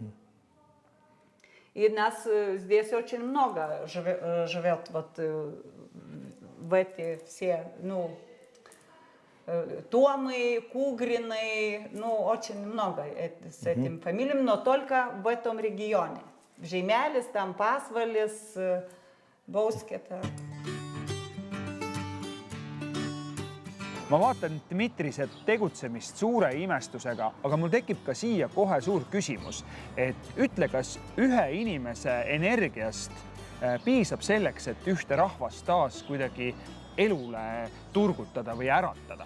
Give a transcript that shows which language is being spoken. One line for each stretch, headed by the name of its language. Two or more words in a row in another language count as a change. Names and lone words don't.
Russian: И нас здесь очень много живет в эти все, Туамы, Кугрины, очень много с этим фамилиям, но только в этом регионе. В Žeimelis, там Pasvalis, Bausketa.
Estonian: Ma vaatan Dmitrise tegutsemist suure imestusega, aga mul tekib ka siia kohe suur küsimus, et ütle, kas ühe inimese energiast piisab selleks, et ühte rahvast taas kuidagi elule turgutada või äratada?